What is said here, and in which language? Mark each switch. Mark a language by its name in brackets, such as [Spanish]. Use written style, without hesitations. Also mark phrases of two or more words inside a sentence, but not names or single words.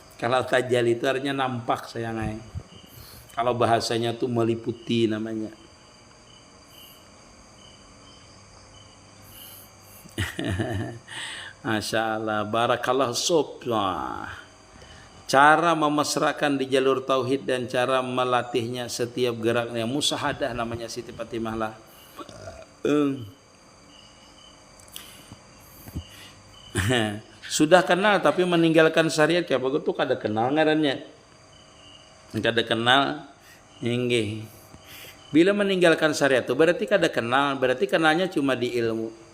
[Indonesian] Kalau tajalli itu artinya nampak sayangnya. Kalau bahasanya tuh meliputi namanya. [Arabic] ما شاء الله، بارك الله sob. [Indonesian] Cara memesrakan di jalur tauhid dan cara melatihnya setiap geraknya musahadah namanya Siti Fatimah lah. [Banjar] Sudah kenal tapi meninggalkan syariat kayak begitu kada kenal ngarannya. Kada kenal nggih. Bila meninggalkan syariat itu berarti kada kenal, berarti kenalnya cuma di ilmu.